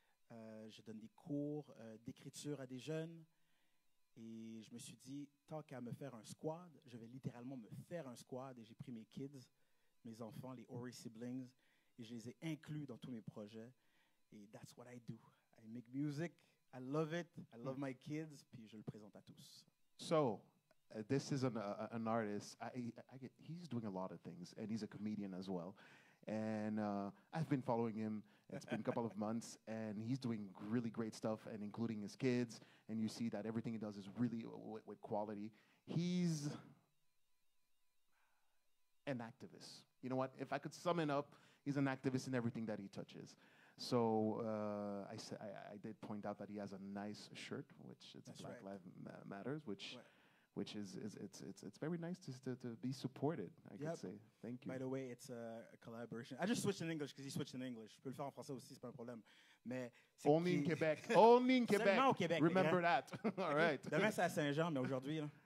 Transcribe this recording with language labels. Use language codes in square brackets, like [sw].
[fr] Je donne des cours d'écriture à des jeunes. Et je me suis dit, tant qu'à me faire un squad, je vais littéralement me faire un squad. Et j'ai pris mes kids, mes enfants, les Ori siblings, et je les ai inclus dans tous mes projets. [en] Et that's what I do. I make music. I love it. I love my kids. [fr] Puis je le présente à tous. [en] So, this is an artist. He's doing a lot of things, and he's a comedian as well. And I've been following him. It's been a couple of months, and he's doing really great stuff, and including his kids. And you see that everything he does is really with quality. He's an activist. You know what? If I could sum it up, he's an activist in everything that he touches. So I did point out that he has a nice shirt, which it's Black Lives Matters, which is it's very nice to be supported. I could say. Thank you. By the way, it's a collaboration. I just switched in English because he switched in English. [fr] Je peux le faire en français aussi, c'est pas un problème. Mais [en] only in Quebec. Only in Quebec. [fr] Seulement au Québec. [en] Remember that. All right. [fr] Demain c'est à Saint-Jean, mais aujourd'hui.